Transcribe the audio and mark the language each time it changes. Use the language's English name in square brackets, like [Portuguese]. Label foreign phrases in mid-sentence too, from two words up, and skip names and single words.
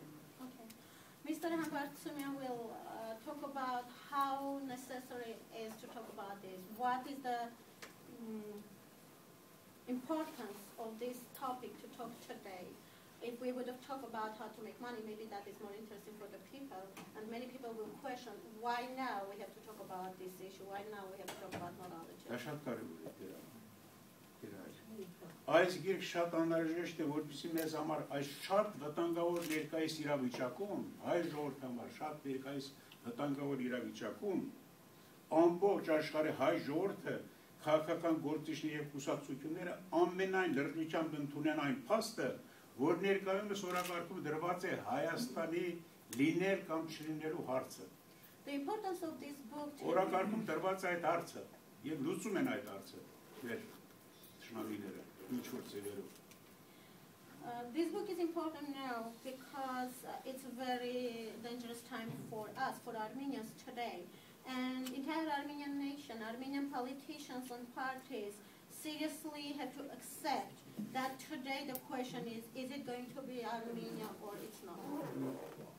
[English] Mr. Hambartsumyan will talk about how necessary it is to talk about this. What is the importance of this topic to talk today? If we would have talked about how to make money, maybe that is more interesting for the people. And many people will question why now we have to talk about this issue, why now we have to talk about morality. [Armenian] Այս գիրք շատ անհրաժեշտ է, որպեսզի մեզ համար այս շատ վտանգավոր ներկայիս իրավիճակում, հայ ժողովրդի համար շատ ներկայիս վտանգավոր իրավիճակում, ամբողջ աշխարհի հայ ժողովուրդը, քաղաքական գործիչները եւ կուսակցությունները ամենայն լրջությամբ ընդունեն այն փաստը, որ ներկայումս օրակարգում դրված է Հայաստանի լինել կամ չլինելու հարցը։ [English] The importance of this book. [Armenian] Օրակարգում դրված է այդ հարցը եւ լուծում են այդ հարցը։ Մեր ճշմարտները ինչ որ ծերերով։ [English] This book is important now because it's a very dangerous time for us, for Armenians today. And entire Armenian nation, Armenian politicians and parties seriously have to accept that today the question is it going to be Armenia or it's not?